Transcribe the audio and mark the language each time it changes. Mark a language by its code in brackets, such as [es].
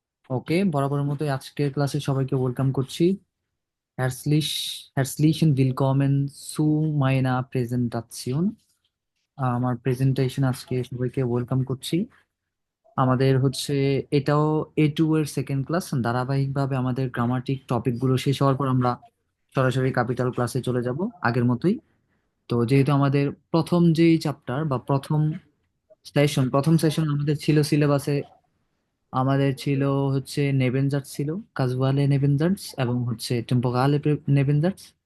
[bn] ওকে, বরাবরের মতোই আজকের ক্লাসে সবাইকে ওয়েলকাম করছি। [de] Herzlich, herzlichen Willkommen zu meiner Präsentation। [bn] আমার প্রেজেন্টেশন আজকে সবাইকে ওয়েলকাম করছি। আমাদের হচ্ছে এটাও A2 এর সেকেন্ড ক্লাস। ধারাবাহিকভাবে আমাদের গ্রামাটিক টপিকগুলো শেষ হওয়ার পর আমরা সরাসরি ক্যাপিটাল ক্লাসে চলে যাব আগের মতোই। তো যেহেতু আমাদের প্রথম যেই চ্যাপ্টার বা প্রথম সেশন আমাদের ছিল সিলেবাসে, আমাদের ছিল হচ্ছে নেবেনজার্স ছিল, কাজুয়ালে নেবেনজার্স এবং হচ্ছে টেম্পোরালে নেবেনজার্স।